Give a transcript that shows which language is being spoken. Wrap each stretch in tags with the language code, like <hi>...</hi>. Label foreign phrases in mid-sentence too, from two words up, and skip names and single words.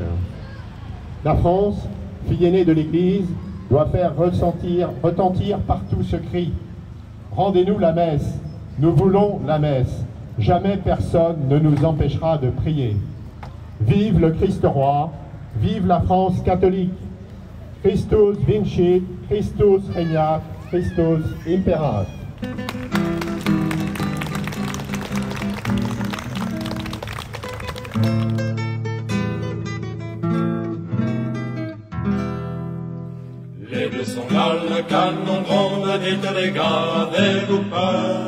<fr>La France, fille aînée de l'Église, doit faire retentir partout ce cri. Rendez-nous la messe, nous voulons la messe, jamais personne ne nous empêchera de prier. Vive le Christ roi, vive la France catholique.</fr> <la>Christus vincit, Christus regnat, Christus imperat.</la> <fr>Les bleus sont là, le canon gronde, dites les gars, avez-vous peur?</fr>